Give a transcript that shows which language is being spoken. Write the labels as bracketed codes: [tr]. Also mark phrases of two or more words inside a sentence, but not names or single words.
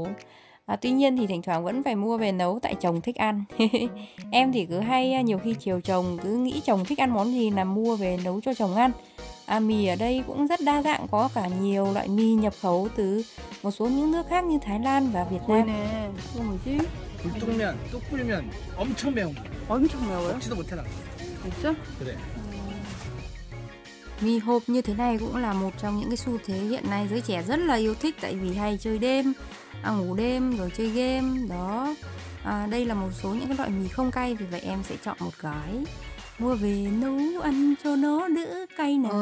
[vi] Tuy nhiên thì thỉnh thoảng vẫn phải mua về nấu tại chồng thích ăn. Em thì cứ hay nhiều khi chiều chồng, cứ nghĩ chồng thích ăn món gì là mua về nấu cho chồng ăn. Mì ở đây cũng rất đa dạng, có cả nhiều loại mì nhập khẩu từ một số những nước khác như Thái Lan và Việt Nam. nè, [ko] 이거 뭐지? 불떡면, 뚝불면 엄청 매운 거. 엄청 매워요? 먹지도 못해 나. 진짜? 그래. [vi] Mì hộp như thế này cũng là một trong những cái xu thế hiện nay giới trẻ rất là yêu thích, tại vì hay chơi đêm, ngủ đêm rồi chơi game đó. Đây là một số những cái loại mì không cay, vì vậy em sẽ chọn một gói mua về nấu ăn cho nó đỡ cay nào.